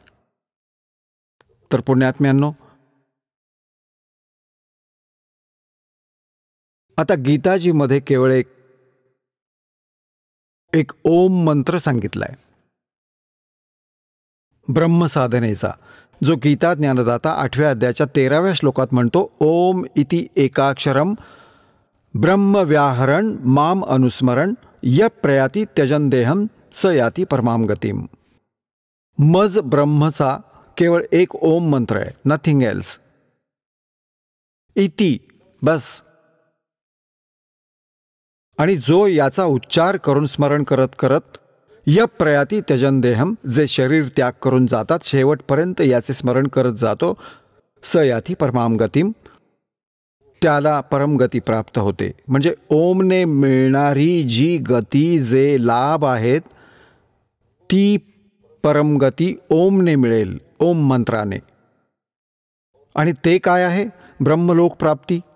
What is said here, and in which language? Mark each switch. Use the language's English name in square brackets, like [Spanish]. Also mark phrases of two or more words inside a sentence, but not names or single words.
[Marathi] तर पुण्यात्म्यांनो, आता गीताजीमध्ये केवळ एक ओम मंत्र सांगितलाय ब्रह्मसाधनेचा, जो गीता ज्ञानदाता 8व्या अध्यायाच्या 13व्या श्लोकात म्हणतो, [Sanskrit] ओम इति एकाक्षरम ब्रह्मव्याहरण माम अनुस्मरण य प्रयाती त्यजन देहम स याती परमाम गतीम. [Marathi] मज ब्रह्मचा केवळ एक ओम मंत्र आहे, [English] nothing else. [Marathi] इति बस. आणि जो याचा उच्चार करून स्मरण करत करत [Sanskrit] य प्रयाती त्यजन देहम, [Marathi] जे शरीर त्याग करून जातात, शेवटपर्यंत याचे स्मरण करत जातो, [Sanskrit] स याती परमाम गतीम, [Marathi] त्याला परमगती प्राप्त होते. म्हणजे ओमने मिळणारी जी गती, जे लाभ आहेत, ती परमगती ओमने मिळेल, ओम मंत्राने. आणि ते काय आहे? ब्रह्मलोक प्राप्ती.